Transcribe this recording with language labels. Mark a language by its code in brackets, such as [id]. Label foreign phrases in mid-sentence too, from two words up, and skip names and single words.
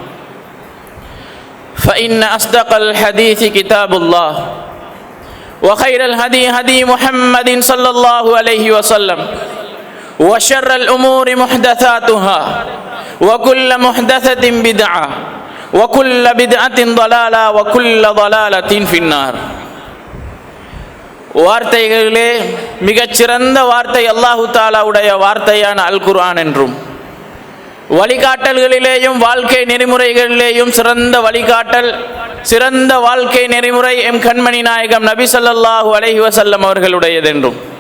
[ar] فإن أصدق الحديث كتاب الله وخير الهدي هدي محمد صلى الله عليه وسلم وشر الأمور محدثاتها وكل محدثة بدعة وكل بدعة ضلالة وكل ضلالة في النار. [ta] வார்த்தைகளிலே மிகச்சிறந்த வார்த்தை அல்லாஹு தாலாவுடைய வார்த்தையான அல் குர்ஆன் என்றும், வழிகாட்டல்களிலேயும் வாழ்க்கை நெறிமுறைகளிலேயும் சிறந்த வழிகாட்டல், சிறந்த வாழ்க்கை நெறிமுறை எம் கண்மணி நாயகம் நபி [ar] صلى الله عليه وسلم [ta] அவர்களுடையதென்றும்,